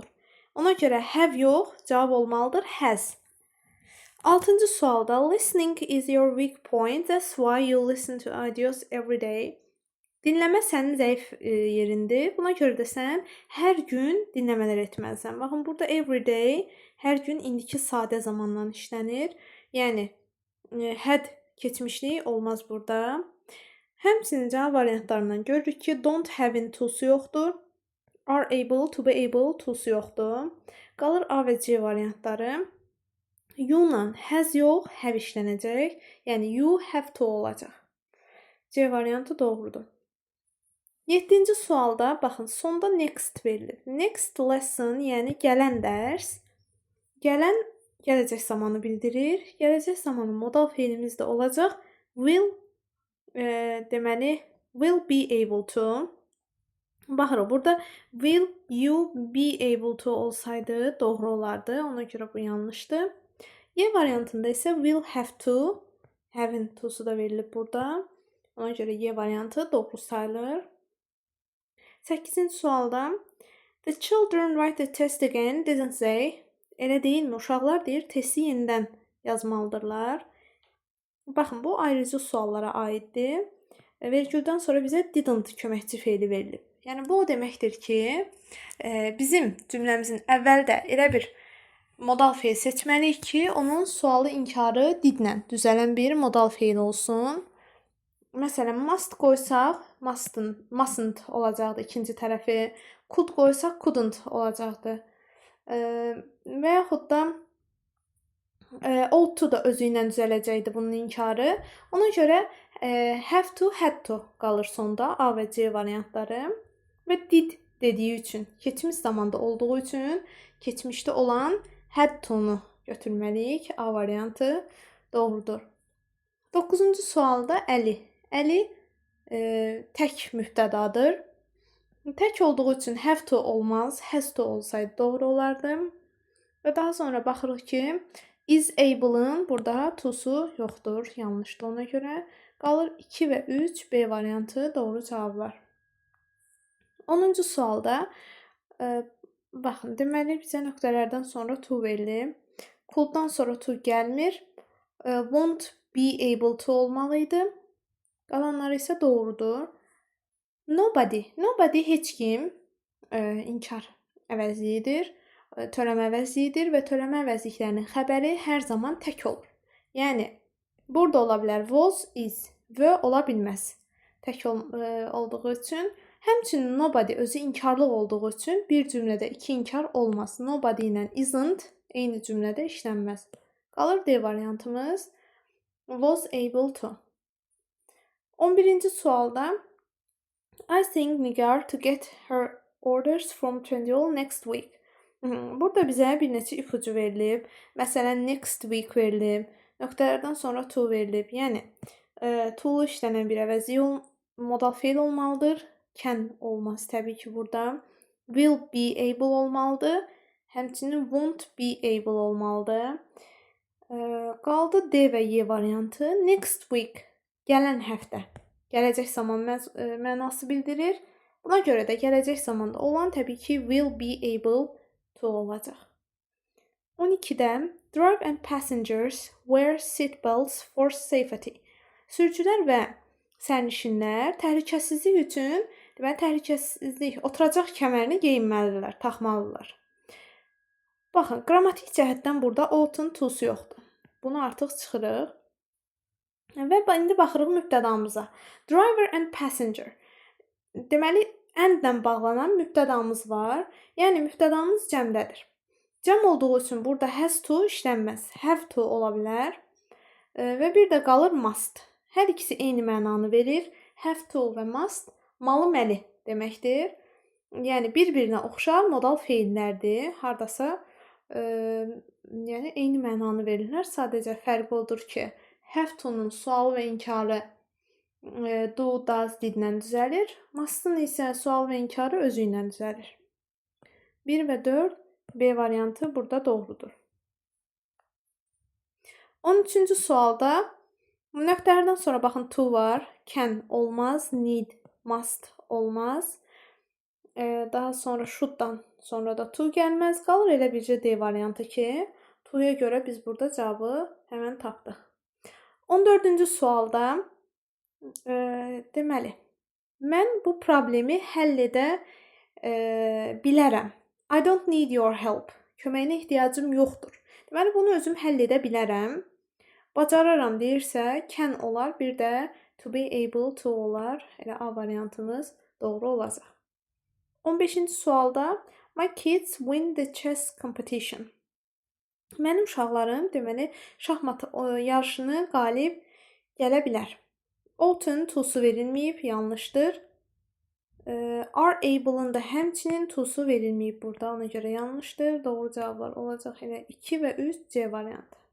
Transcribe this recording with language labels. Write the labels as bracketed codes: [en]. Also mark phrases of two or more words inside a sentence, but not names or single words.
[az] Ona görə have yox, cavab olmalıdır has. [en] 6-cı sualda listening is your weak point, that's why you listen to audios every day. [az] Dinləmə sənin zəif yerindir. Buna görə də sən hər gün dinləmələr etməlisən. Baxın, burada [en] every day [az] hər gün indiki sadə zamandan işlənir. Yəni had keçmişlik olmaz burada. Həmçinin cavab variantlarından görürük ki, [en] don't have-in to-su [az] yoxdur. [en] Are able, to be able to-su [az] yoxdur. Qalır A və C variantları. You-la has yox, have işlənəcək. Yəni [en] you have to [az] olacaq. C variantı doğrudur. 7-ci sualda baxın, sonda next verilib. [en] Next lesson, [az] yəni gələn dərs. Gələn gələcək zamanı bildirir. Gələcək zamanı modal feilimiz də olacaq. [en] Will deməli will be able to. [az] Baxırıq, burada [en] will you be able to [az] olsaydı doğru olardı. Ona görə bu yanlışdır. Y variantında isə [en] will have to, have-in to-su [az] da verilib burada. Ona görə Y variantı doğru sayılır. [en] 8-ci sualda the children write the test again, didn't they? [az] Elə deyilmi? Uşaqlar deyir, testi yenidən yazmalıdırlar. Baxın, bu ayrıcı suallara aiddir. Vergüldən sonra bizə didn't köməkçi feili verilib. Yəni bu o deməkdir ki, bizim cümləmizin əvvəldə elə bir modal feil seçməliyik ki, onun sualı inkarı didlə düzələn bir modal feil olsun. Məsələn, must qoysaq, mustn't olacaqdı ikinci tərəfi. Could qoysaq, couldn't olacaqdı. Və yaxud da [en] ought to [az] da özü ilə düzələcəkdi bunun inkarı. Ona görə [en] have to, had to [az] qalır sonda A və C variantları. Və did dediyi üçün, keçmiş zamanda olduğu üçün keçmişdə olan [en] had to-nu [az] götürməliyik. A variantı doğrudur. 9-cu sualda Əli. Əli tək mübtədadır. Tək olduğu üçün [en] have to [az] olmaz, [en] has to [az] olsaydı doğru olardı. Və daha sonra baxırıq ki, [en] is able-ın [az] burada to'su yoxdur, yanlışdır ona görə. Qalır 2 və 3 B variantı doğru cavablar. 10-cu sualda baxın, deməli bizə nöqtələrdən sonra to verilir. Could-dan sonra to gəlmir. [en] Won't be able to [az] olmalı idi. Qalanları isə doğrudur. Nobody heç kim inkar əvəzliyidir, törəmə əvəzliyidir və törəmə əvəzliklərinin xəbəri hər zaman tək olur. Yəni burada ola bilər was, is və ola bilməz. Tək olduğu üçün, həmçinin nobody özü inkarlıq olduğu üçün bir cümlədə iki inkar olmaz. Nobody ilə isn't eyni cümlədə işlənməz. Qalır D variantımız [en] was able to. 11-ci sualda I think Nigar to get her orders from Trendyol next week. [az] Burada bizə bir neçə ipucu verilib. Məsələn, [en] next week verilib. [az] Nöqtələrdən sonra to verilib. Yəni, to işlənən bir əvəzlik modal feil olmalıdır. Can olmaz təbii ki burada. [en] Will be able olmalıdır. Həmçinin won't be able olmalıdır. [az] Qaldı D və Y variantı. [en] Next week, [az] gələn həftə. Gələcək zaman mənası bildirir. Buna görə də gələcək zamanda olan təbii ki [en] will be able to [az] olacaq. [en] 12-də driver and passengers wear seat belts for safety. [az] Sürücülər və sərnişinlər təhlükəsizlik üçün, deməli təhlükəsizlik oturacaq kəmərini geyinməlidirlər, taxmalıdırlar. Baxın, qrammatik cəhətdən burada ought-un to'su yoxdur. Bunu artıq çıxırıq. Və indi baxırıq mübtədamıza. [en] Driver and passenger. Deməli, [az] and-lə bağlanan mübtədamız var. Yəni, mübtədamız cəmdədir. Cəm olduğu üçün burada [en] has to [az] işlənməz. [en] Have to [az] ola bilər. Və bir də qalır must. Hər ikisi eyni mənanı verir. [en] Have to [az] və must malı məli deməkdir. Yəni, bir-birinə oxşar modal feillərdir. Hardasa yəni, eyni mənanı verirlər. Sadəcə fərqi odur ki, [en] have to-nun [az] sual və inkarı [en] do, does, [az] did-lə düzəlir. Must-ın isə sual və inkarı özü ilə düzəlir. 1 və 4 B variantı burada doğrudur. 13-cü sualda nöqtələrdən sonra baxın to var. Can olmaz, need, must olmaz. Daha sonra should-dan sonra da to gəlməz. Qalır elə bircə D variantı ki, to'ya görə biz burada cavabı həmən tapdıq. 14-cü sualda deməli, mən bu problemi həll edə bilərəm. [en] I don't need your help. [az] Köməyinə ehtiyacım yoxdur. Deməli, bunu özüm həll edə bilərəm. Bacararam deyirsə, can olar, bir də [en] to be able to [az] olar. Elə A variantımız doğru olacaq. [en] 15-ci sualda my kids win the chess competition. [az] Mənim uşaqlarım, deməli, şahmat yarışını qalib gələ bilər. Ought-un to'su verilməyib, yanlışdır. [en] Are able-ın [az] da həmçinin to'su verilməyib burada, ona görə yanlışdır. Doğru cavablar olacaq elə 2 və 3 C variantı.